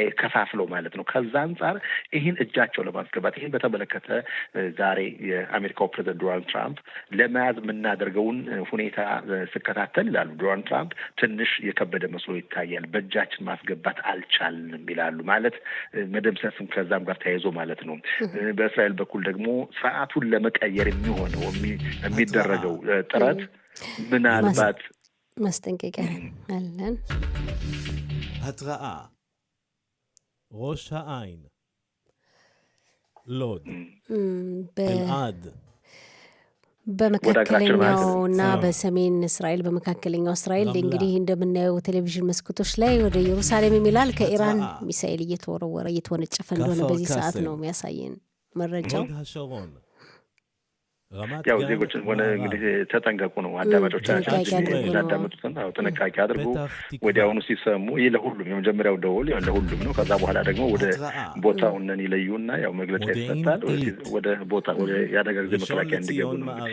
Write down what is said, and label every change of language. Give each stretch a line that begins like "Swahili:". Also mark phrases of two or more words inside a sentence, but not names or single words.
Amharic: ከፋፍለው ማለት ነው። ከዛ አንጻር ይህን እጃቸው ለማስገባት ይህን በተመለከተ ዛሬ የአሜሪካው ፕሬዝዳንት ዶናልድ ትራምፕ ለመያዝ የምናደርገውን ሁኔታ ስከታተል ይላሉ ዶናልድ ትራምፕ ትንሽ የከበደ መስሎ ይታያል፣ በእጃችን ማስገባት አልቻልንም ይላሉ። ማለት መደምሰስም ከዛም ጋር ተያይዞ ማለት ነው። በእስራኤል በኩል ደግሞ ስርዓቱን ለመቀየር የሚሆነው የሚደረገው ጥረት ምናልባት ማስጠንቀቂያ አለን።
Hebrew: התראה ראש העין לוד אלעד
Amharic: በመካከለኛውና በሰሜን እስራኤል በመካከለኛው እስራኤል እንግዲህ እንደምናየው ቴሌቪዥን መስኮቶች ላይ ወደ ኢየሩሳሌም የሚላል ከኢራን ሚሳኤል እየተወነጨፈ እንደሆነ በዚህ ሰዓት ነው የሚያሳየን መረጃው። ያው ዜጎችን ሆነ እንግዲህ ተጠንቀቁ ነው አዳማጮቻችን ያዳመጡትን ጥንቃቄ አድርጉ። ወዲያውኑ ሲሰሙ ይህ ለሁሉም የመጀመሪያው ደውል ለሁሉም ነው። ከዛ በኋላ ደግሞ ወደ ቦታውን ይለዩና ያው መግለጫ ይሰጣል። ወደ ቦታ ወደ ያደጋ ጊዜ መከላከያ እንዲገቡ ነው።